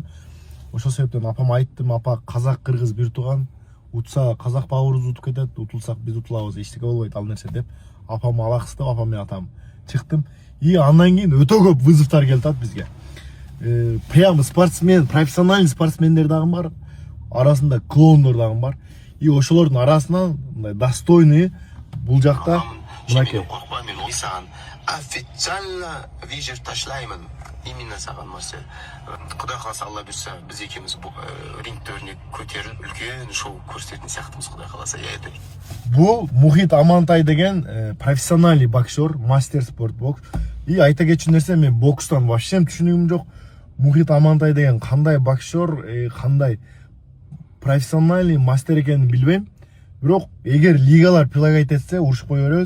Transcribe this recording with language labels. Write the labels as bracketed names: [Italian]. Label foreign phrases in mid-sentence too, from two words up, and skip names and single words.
[Kyrgyz] Ошол себептен апам айттым, апа казак кыргыз бир туган, утса казак бауырыбыз утуп кетет, утулсак биз утулабыз, эчтеке болбойт ал нерсе деп апам алаксытып, апам менен атам чыктым. И андан кийин өтө көп вызовтар келип атат бизге. Прям спортсмен, профессиональный спортсмендер дагы бар, арасында клоундар дагы бар. И ошолордун арасынан мындай достойный бул жакта мынакей Коркпа, мен саған официально видео ташлаймын. Именно саған Марсель. [Kazakh] Құдай қаласа Алла бұйырса, біз екеуміз ринг төріне көтеріліп үлкен шоу көрсететін сияқтымыз, Құдай қаласа. [Kyrgyz] Бул Мухит Амантай деген профессиональный боксер, мастер спорт бокс. И айта кетчү нерсе, мен бокстан вообще түшүнүгүм жок. Мухит Амантай деген кандай боксер, кандай профессиональный мастер экенин билбейм. Бирок эгер лигалар прилагать этсе, урушпой беребиз.